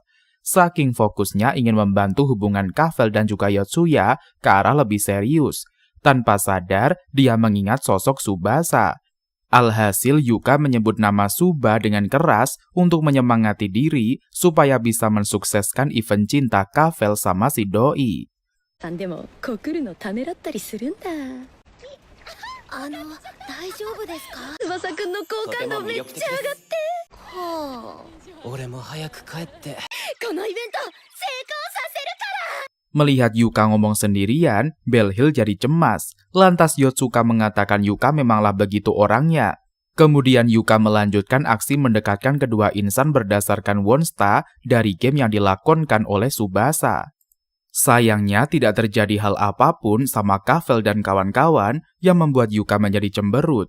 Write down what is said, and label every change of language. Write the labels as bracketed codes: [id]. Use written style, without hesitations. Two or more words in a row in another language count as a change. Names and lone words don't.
[id] Saking fokusnya ingin membantu hubungan Kavel dan juga Yotsuya ke arah lebih serius. Tanpa sadar, dia mengingat sosok Tsubasa. Alhasil Yuka menyebut nama Suba dengan keras untuk menyemangati diri supaya bisa mensukseskan event cinta Kavel sama si doi. [ja] でも告るのためらったりするんだ。大丈夫ですか？翼くんの好感度めっちゃ上がって。はあ。俺も早く帰って。このイベント成功させるから。 [id] Melihat Yuka ngomong sendirian, Belhill jadi cemas. Lantas Yotsuka mengatakan Yuka memanglah begitu orangnya. Kemudian Yuka melanjutkan aksi mendekatkan kedua insan berdasarkan Wonsta dari game yang dilakonkan oleh Tsubasa. Sayangnya tidak terjadi hal apapun sama Kavel dan kawan-kawan yang membuat Yuka menjadi cemberut.